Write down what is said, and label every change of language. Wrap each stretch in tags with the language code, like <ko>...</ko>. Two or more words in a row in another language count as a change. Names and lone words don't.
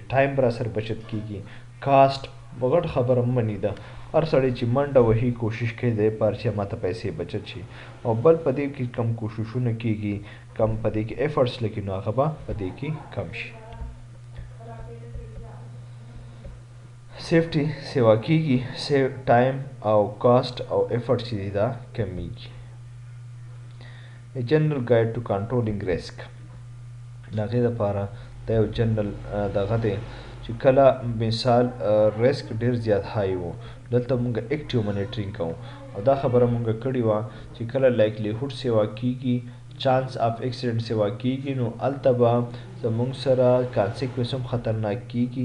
<ps>ټایم به راسره بچت کېږي، کاسټ غټ خبره منی ده، هر سړی چې منډه وهي کوشش کوي د دې لپاره چې ماته پیسې بچت شي، او بل په دې کې کم کوششونه کېږي، کم په دې کې ایفرټس لګي، نو هغه به په دې کې کم شي. سیفټي سیوا کېږي،</ps> <en>save time</en> <ps>او کاسټ او ایفرټ چې دی دا کمیږي.</ps> <en>A general guide to controlling risk.</en> <ps>د هغې دپاره دا یو جنرل دغه دی چې کله مثال ریسک ډېر زیات های و، دلته مونږ</ps> <en>active monitoring</en> <ps>کوو او دا خبره مونږ کړې وه چې کله لایکلیهوډ سیوا کېږي،</ps> <en>chance of accident</en> <ps>سیوا کېږي، نو هلته به زمونږ سره کانسیکوینس هم خطرناک کېږي.</ps>